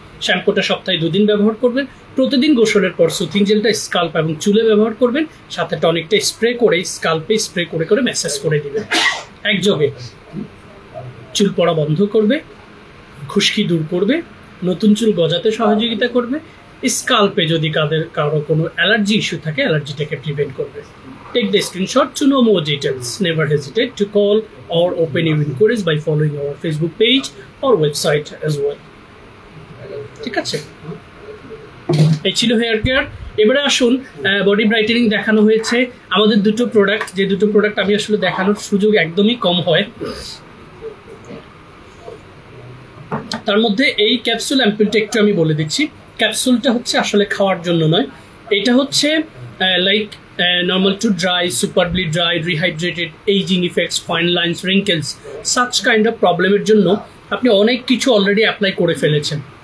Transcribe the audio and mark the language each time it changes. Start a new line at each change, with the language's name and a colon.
Bangla: শ্যাম্পুটা সপ্তাহে 2 দিন ব্যবহার করবেন। প্রতিদিন গোসলের পর সুথিং জেলটা স্কাল্প এবং চুলে ব্যবহার করবেন, সাথে টনিকটা স্প্রে করে স্কাল্পে স্প্রে করে করে ম্যাসাজ করে দিবেন। একযোগে চুল পড়া বন্ধ করবে, খুশকি দূর করবে, নতুন চুল গজাতে সহযোগিতা করবে, স্কাল্পে যদি কারো কোনো অ্যালার্জি ইস্যু থাকে অ্যালার্জিটাকে প্রিভেন্ট করবে।
English: Take the screenshot to know more details. Never hesitate to call or open your inquiries by following our Facebook page or website as well.
Bangla: ঠিক আছে, এই ছিল হেয়ার কেয়ার। এবারে আসুন, বডি ব্রাইটেনিং দেখানো হয়েছে আমাদের দুটো প্রোডাক্ট, যে দুটো প্রোডাক্ট আমি আসলে দেখানোর সুযোগ একদমই কম হয়। তার মধ্যে এই ক্যাপসুল অ্যাম্পুলটা একটু আমি বলে দিচ্ছি। ক্যাপসুলটা হচ্ছে আসলে খাওয়ার জন্য নয়, এটা হচ্ছে like
English: normal to dry, superbly dry, rehydrated, aging effects, fine lines, wrinkles, such kind of
Bangla: প্রবলেমের জন্য আপনি অনেক কিছু অলরেডি অ্যাপ্লাই করে ফেলেছেন।